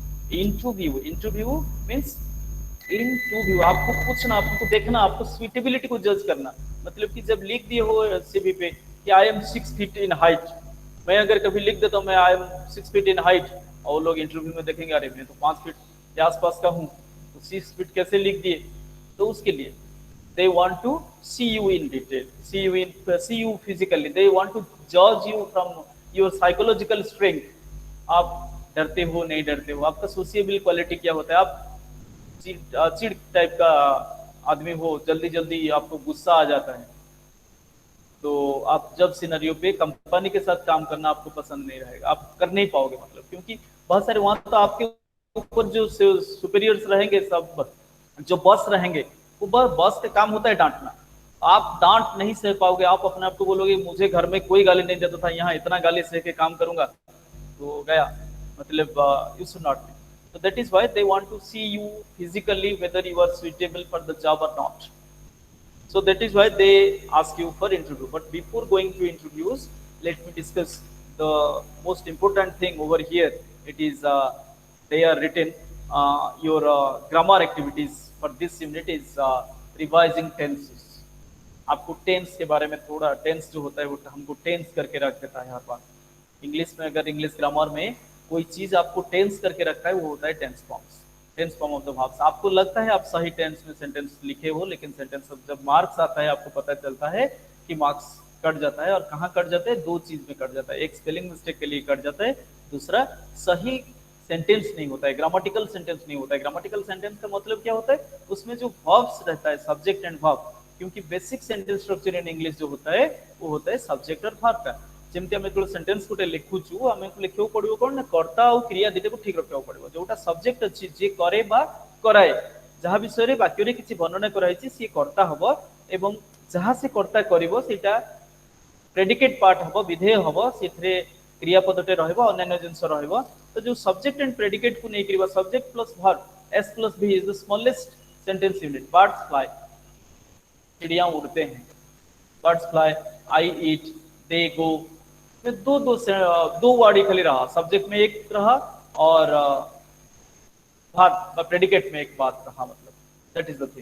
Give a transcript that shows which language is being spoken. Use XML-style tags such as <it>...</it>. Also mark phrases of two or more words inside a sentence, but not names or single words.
<en>interview means interview,</en> <hi>आपको पूछना, आपको देखना, आपको सुइटेबिलिटी को जज करना, मतलब कि जब लिख दिए हो सीवी पे कि</hi> <en>I am 6 feet in</en> <hi>हाइट, मैं अगर कभी लिख देता हूँ मैं</hi> <en>I am 6 feet in height,</en> <hi>और लोग इंटरव्यू में देखेंगे अरे मैं तो 5 फीट के आसपास का हूँ, तो 6 फीट कैसे लिख दिए, तो उसके लिए</hi> <en>they want to see you in detail, see you physically, they want to judge you from your psychological strength,</en> <hi>आप डरते हो नहीं डरते हो, आपका</hi> <en>sociable quality</en> <hi>क्या होता है, आप चिड़ टाइप का आदमी हो, जल्दी जल्दी आपको गुस्सा आ जाता है, तो आप जब सिनेरियो पे कंपनी के साथ काम करना आपको पसंद नहीं रहेगा, आप कर नहीं पाओगे, मतलब क्योंकि बहुत सारे वहां तो आपके ऊपर जो सुपीरियर्स रहेंगे, सब जो बॉस रहेंगे, वो बॉस का काम होता है डांटना, आप डांट नहीं सह पाओगे, आप अपने आप को बोलोगे मुझे घर में कोई गाली नहीं देता था, यहाँ इतना गाली सह के काम करूंगा तो गया, मतलब</hi> <en>you should not be, so that is why they want to see you physically whether you are suitable for the job or not, so that is why they ask you for interview. But before going to interviews, let me discuss the most important thing over here. It is they are written your grammar activities for this unit is revising tenses.</en> <hi>आपको टेंस के बारे में थोड़ा, टेंस जो होता है वो हमको टेंस करके रख देता है हर बार, इंग्लिश में अगर</hi> <en>English grammar</en> <hi>में कोई चीज आपको टेंस करके रखा है वो होता है</hi> <en>tense form of the verbs.</en> <hi>आपको लगता है आप सही टेंस में सेंटेंस लिखे हो, लेकिन सेंटेंस जब मार्क्स आता है आपको पता चलता है कि मार्क्स कट जाता है, और कहाँ कट जाता है, दो चीज में कट जाता है, एक</hi> <en>spelling mistake</en> <hi>के लिए कट जाता है, दूसरा सही सेंटेंस नहीं होता है,</hi> <en>grammatical sentence</en> <hi>नहीं होता है।</hi> <en>grammatical sentence</en> <hi>का मतलब क्या होता है, उसमें जो वर्ब्स रहता है,</hi> <en>subject and verb,</en> <hi>क्योंकि</hi> <en>basic sentence structure in English</en> <hi>जो होता है वो होता है सब्जेक्ट और वर्ब का।</hi> <or>ଯେମିତି ଆମେ ଯେତେବେଳେ ସେଣ୍ଟେନ୍ସ ଗୋଟେ ଲେଖୁଛୁ ଆମକୁ ଲେଖିବାକୁ ପଡିବ କଣ ନା କର୍ତ୍ତା ଆଉ କ୍ରିୟା ଦିଟାକୁ ଠିକ ରଖିବାକୁ ପଡିବ। ଯୋଉଟା ସବଜେକ୍ଟ ଅଛି ଯିଏ କରେ ବା କରାଏ, ଯାହା ବିଷୟରେ ବାକ୍ୟରେ କିଛି ବର୍ଣ୍ଣନା କରାଯାଇଛି ସିଏ କର୍ତ୍ତା ହବ, ଏବଂ ଯାହା ସେ କର୍ତ୍ତା କରିବ ସେଇଟା</or> <en>predicate part</en> <or>ହବ, ବିଧେୟ ହବ, ସେଥିରେ କ୍ରିୟାପଦଟେ ରହିବ, ଅନ୍ୟାନ୍ୟ ଜିନିଷ ରହିବ। ତ ଯୋଉ</or> <en>subject and predicate</en> <or>କୁ ନେଇକି</or> <en>subject plus verb s plus v is the smallest sentence unit. birds fly,</en> <hi>चिड़िया उड़ते हैं,</hi> <en>birds fly, I eat, they go,</en> <hi>दो वर्ड ही खाली रहा, सब्जेक्ट में एक रहा और प्रेडिकेट में एक बात रहा, मतलब</hi> <en>that is the thing.</en>